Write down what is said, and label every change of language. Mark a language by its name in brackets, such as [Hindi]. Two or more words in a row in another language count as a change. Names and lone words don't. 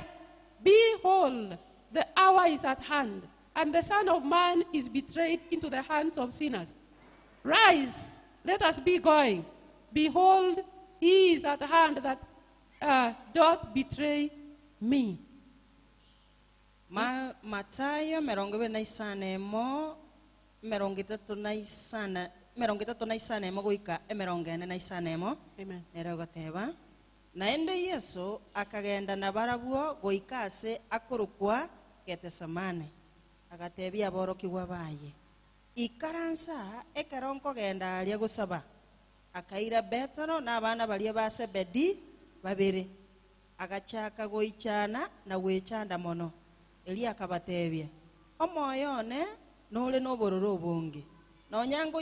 [English] Behold, the hour is at hand, and the Son of Man is betrayed into the hands of sinners. Rise, let us be going. Behold, he is at hand that doth betray me. [Gusii] Matayo na isana emo merongitatu na isana emo goika emerongene na isana emo. Amen. Nero goteba naende Yesu akagenda na barabuo goika ase akorukwa Getsemane agatebia aborokigwa baye ikaransa ekaronko genda alia gusaba akaira Petero na abana balia ba Sebedi babiri agachaka goichana na wechanda mono Elia akabatebia omoyone nole nobororo obonge nonyango